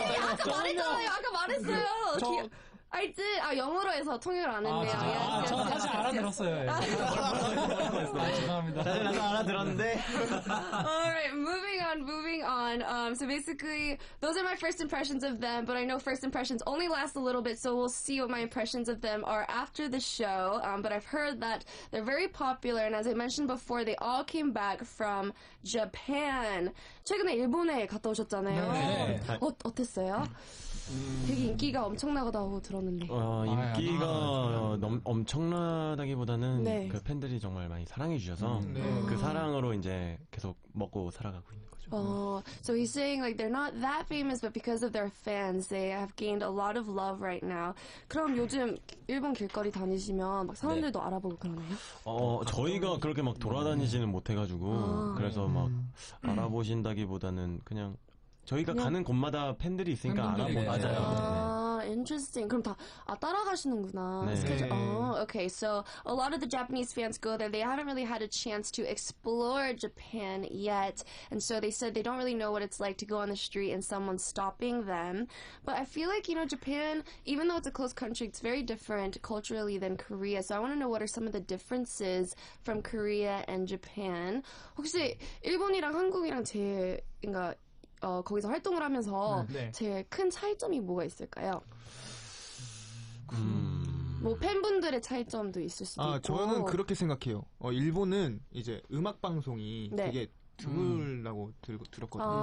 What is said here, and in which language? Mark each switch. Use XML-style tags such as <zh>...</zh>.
<ko>아까 말했잖아요. 아까 말했어요. 알지? 영어로 해서 통역을 안 했네요. 저 사실 알아들었어요. 죄송합니다. 사실 나도 알아들었는데.</ko> <en>Alright, moving on. So basically, those are my first impressions of them, but I know first impressions only last a little bit, so we'll see what my impressions of them are after the show. But I've heard that they're very popular, and as I mentioned before, they all came back from Japan.</en> <ko>최근에 일본에 갔다 오셨잖아요. 네. 어땠어요? 되게 인기가 엄청나다고 들었는데. 인기가 엄청나다기보다는 네. 그 팬들이 정말 많이 사랑해 주셔서 그 사랑으로 이제 계속 먹고 살아가고 있는 거죠.</ko> <en>So he's saying like they're not that famous, but because of their fans, they have gained a lot of love right now.</en> <ko>그럼 요즘 일본 길거리 다니시면 막 사람들도 알아보고 그러나요? 저희가 그렇게 막 돌아다니지는 못해가지고 그래서 막 알아보신다기보다는 그냥 저희가 가는 곳마다 팬들이 있으니까 알아보고 맞아요.</ko> <en>Interesting.</en> <ko>그럼 다 따라가시는구나. 네. 스케줄.</ko> <en>Okay. So a lot of the Japanese fans go there. They haven't really had a chance to explore Japan yet, and so they said they don't really know what it's like to go on the street and someone stopping them. But I feel like Japan, even though it's a close country, it's very different culturally than Korea. So I want to know what are some of the differences from Korea and Japan.</en> <ko>혹시 일본이랑 한국이랑 그러니까 거기서 활동을 하면서 제일 큰 차이점이 뭐가 있을까요? 뭐 팬분들의 차이점도 있을 수도 있고. 저는 그렇게 생각해요. 일본은 이제 음악 방송이 되게 드물다고 들었거든요.</ko>